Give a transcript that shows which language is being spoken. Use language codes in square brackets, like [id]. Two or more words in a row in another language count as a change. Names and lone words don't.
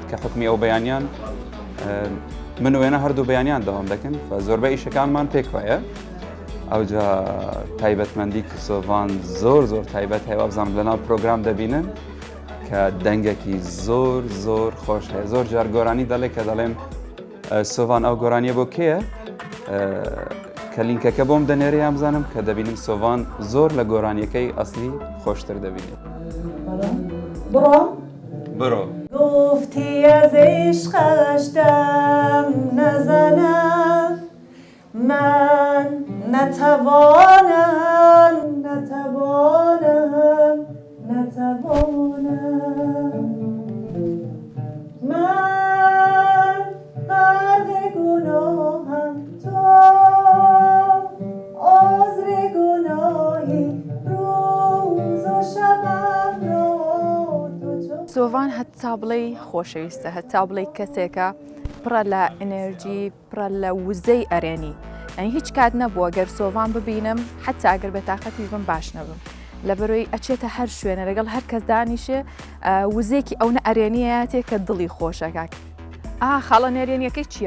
[ckb] کە حکمی ئەو بەیانیان من وێنە هەردوو بەیانیان دەوام دەکەن زۆربەی ئیشەکانمان پێکوایە ئەوجا تایبەتمەندی سۆڤان زۆر تایبەت هەیە بزانم لەناو پرۆگرام دەبینن کە دەنگێکی زۆر خۆش هەیە زۆر جار گۆرانی دەڵێ کە دەڵێم سۆڤان ئەو گۆرانیە بۆ کێیە کە لینکەکە بۆم دەنێرە یان بزانم کە دەبینم سۆڤان زۆر لە گۆرانیەکەی ئەسلی خۆشتر دەبینێت. برۆ [fa] گفتی از عشقش دم نزنم من نتوانم من غرق گناهم تو عذر گناهی روز و شبم را [ckb] سۆڤان هەتا بڵێ خۆشەویستە هەتا بڵێ کەسێکە پڕە لە ئەنێرژی پڕە لە وزەی ئەرێنی ئەنی هیچ کات نەبووە گەر سۆڤان ببینم حتا ئەگەر بە تااقەتیش بم باش نەبم لە بەرۆی ئەچێتە هەر شوێنە لەگەڵ هەر کەس دانیشێ وزێکی ئەو ئەرێنیە تێ کە دڵی خۆشەکات خاڵە نێرێنیەکەی چییە؟